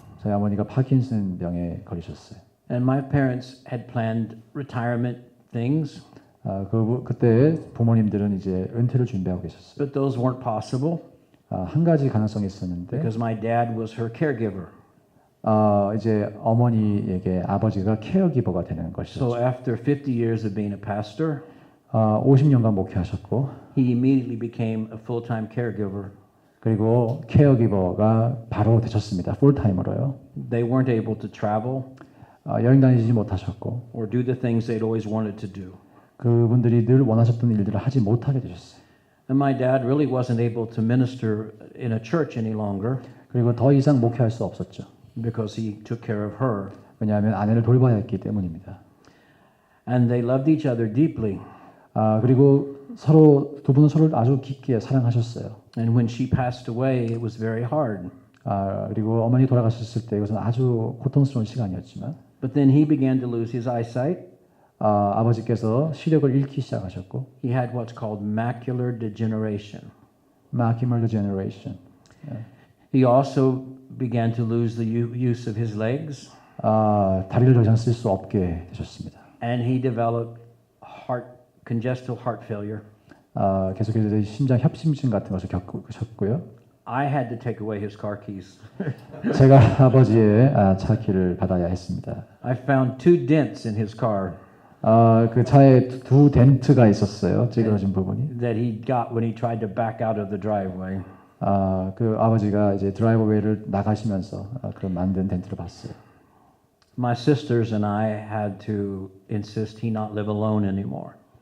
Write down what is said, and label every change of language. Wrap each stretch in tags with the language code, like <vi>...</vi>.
<ko>저희 어머니가 파킨슨 병에 걸리셨어요.</ko> <en>and my parents had planned retirement things,</en> <ko>그때 부모님들은 이제 은퇴를 준비하고 계셨어요.</ko> <en>but those weren't possible</en> <ko>한 가지 가능성이 있었는데</ko> <en>because my dad was her caregiver.</en> <ko>이제 어머니에게 아버지가 케어기버가 되는 것이죠.</ko> <en>So after 50 years of being a pastor,</en> <ko>50년간 목회하셨고</ko> <en>he immediately became a full-time caregiver.</en> <ko>그리고 케어기버가 바로 되셨습니다. 풀타임으로요.</ko> <en>They weren't able to travel</en> <ko>여행 다니지 못하셨고</ko> <en>or do the things they'd always wanted to do.</en> <ko>그분들이 늘 원하셨던 일들을 하지 못하게 되셨어요.</ko> <en>And my dad really wasn't able to minister in a church any longer</en> <ko>그리고 더 이상 목회할 수 없었죠.</ko> <en>because he took care of her.</en> <ko>왜냐하면 아내를 돌봐야 했기 때문입니다.</ko> <en>And they loved each other deeply.</en> <ko>그리고 두 분은 서로를 아주 깊게 사랑하셨어요.</ko> <en>And when she passed away, it was very hard.</en> <ko>그리고 어머니 돌아가셨을 때 이것은 아주 고통스러운 시간이었지만</ko> <en>But then he began to lose his eyesight.</en> <ko>아버지께서 시력을 잃기 시작하셨고</ko> <en>He had what's called macular degeneration. macular degeneration. He also began to lose the use of his legs.</en> <ko>다리를 더 이상 쓸 수 없게 되셨습니다.</ko> <en>And he developed congestive heart failure.</en> <ko>계속해서 심장 협심증 같은 것을 겪으셨고요.</ko> <en>I had to take away his car keys.</en> <ko>제가 아버지의 차 키를 받아야 했습니다.</ko> <en>I found 2 dents in his car</en> <ko>그 차에 2 덴트가 있었어요. 찌그러진 부분이.</ko> <en>that he got when he tried to back out of the driveway.</en> <ko>그 아버지가 이제 드라이버웨이를 나가시면서 그런 만든 덴트를 봤어요.</ko> <en>My sisters and I had to insist he not live alone anymore.</en>